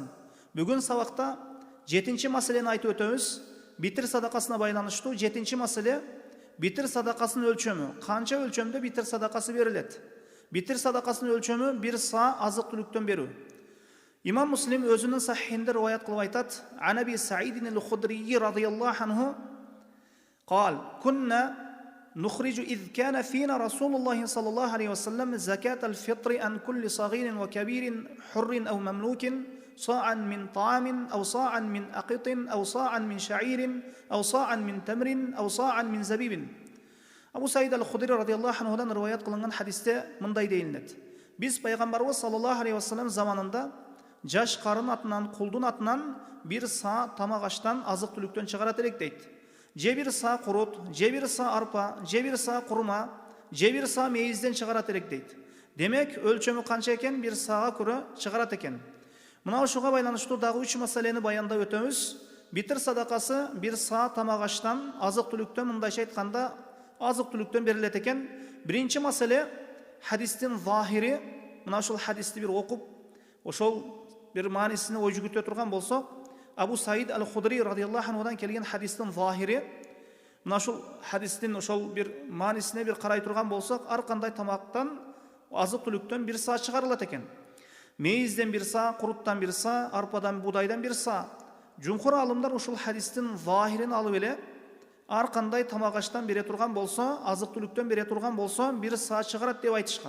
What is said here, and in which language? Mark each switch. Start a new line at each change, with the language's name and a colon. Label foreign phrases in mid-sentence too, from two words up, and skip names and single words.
Kyrgyz: Бүгүн сабакта 7-чи маселени айтып өтөбүз. Битир садакасына байланыштуу 7-чи маселе битир садакасынын өлчөмү. Канча өлчөмдө битир садакасы берилет? Битир садакасынын өлчөмү 1 са азык-түлүктөн берүү. Имам Муслим өзүнүн сахихинде риваят кылып айтат:
Arabic: عن أبي سعيد الخدري رضي الله عنه قال كنا نخرج إذ كان فينا رسول الله صلى الله عليه وسلم زكاة الفطر عن كل صغير وكبير حر أو مملوك صاعا من طعام أو صاعا من أقط أو صاعا من شعير أو صاعا من تمر أو صاعا من زبيب.
Kyrgyz: Абу Саид ал-Худри
Arabic: رضي الله عنه
Kyrgyz: риваят кылынган хадисте мындай дейилет: Биз пайгамбарыбыз
Arabic: صلى الله عليه وسلم
Kyrgyz: заманында жаш карын атынан, кулдун атынан 1 са тамак аштан азык-түлүктөн чыгарат элек дейт. Же 1 са курут, же 1 са арпа, же 1 са курма, же 1 са мейизден чыгарат элек дейт. Демек, өлчөмү канча экен? 1 сага көрө чыгарат экен. Мына ушуга байланыштуу дагы 3 маселени баяндап өтөбүз. Битир садакасы 1 са тамак аштан, азык-түлүктөн, мындайча айтканда, азык-түлүктөн берилет экен. Биринчи маселе хадистин захири. Мына ушул хадисти бир окуп, ошол бир маанисине ой жүгүтө турган болсок, Абу Саид ал-Худри
Arabic: رضي الله عنه
Kyrgyz: келген хадистин захири. Мына ушул хадистин ошол бир маанисине бир карай турган болсок, ар кандай тамактан, азык-түлүктөн 1 са чыгарылат экен. Мейизден 1 са, куруттан 1 са, арпадан, будайдан 1 са. Жумхур алымдар ушул хадистин захирин алып эле, ар кандай тамак аштан бере турган болсо, азык-түлүктөн бере турган болсо 1 са чыгарат деп айтышкан.